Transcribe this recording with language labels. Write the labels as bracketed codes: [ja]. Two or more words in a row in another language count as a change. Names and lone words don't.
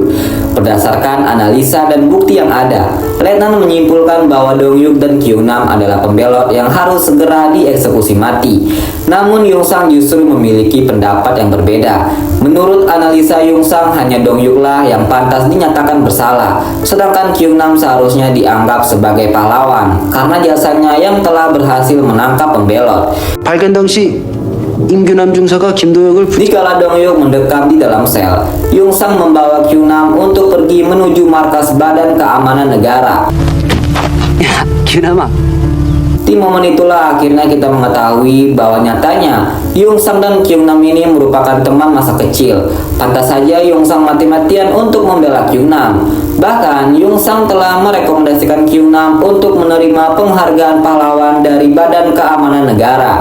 [id] Berdasarkan analisa dan bukti yang ada, letnan menyimpulkan bahwa Dong Yuk dan Kyunam adalah pembelot yang harus segera dieksekusi mati. Namun Yung Sang justru memiliki pendapat yang berbeda. Menurut analisa Yung Sang, hanya Dong Yuk lah yang pantas dinyatakan bersalah, sedangkan Kyunam seharusnya dianggap sebagai pahlawan karena jasanya yang telah berhasil menangkap pembelot. [ko] 발견 당시 임규남 중사가 김도혁을 [id] Dikala Dong Yuk mendekam di dalam sel, Yung Sang membawa Kyunam untuk pergi menuju markas Badan Keamanan Negara. [ko] 야, 규남아. [id] Di momen itulah akhirnya kita mengetahui bahwa nyatanya Yung Sang dan Kyunam ini merupakan teman masa kecil. Pantas saja Yung Sang mati-matian untuk membela Kyunam. Bahkan Yung Sang telah merekomendasikan Kyunam untuk menerima penghargaan pahlawan dari Badan Keamanan Negara.